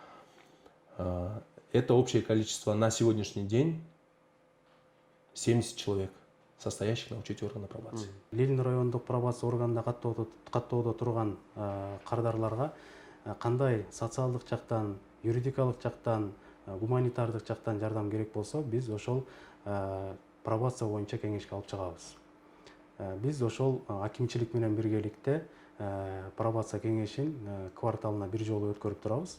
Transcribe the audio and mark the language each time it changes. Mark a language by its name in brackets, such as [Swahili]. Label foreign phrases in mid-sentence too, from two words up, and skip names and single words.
[Russian] Это общее количество на сегодняшний день 70 человек, состоящих на учете органа пробации. [Kyrgyz] Ленин райондук пробация органында каттоодо турган кардарларга кандай социалдык жактан, юридикалык жактан, гуманитардык жактан жардам керек болсо, биз ошол пробация боюнча кеңешке алып чыгабыз. Биз ошол акимчилик менен биргеликте пробация кеңешин кварталына бир жолу өткөрүп турабыз.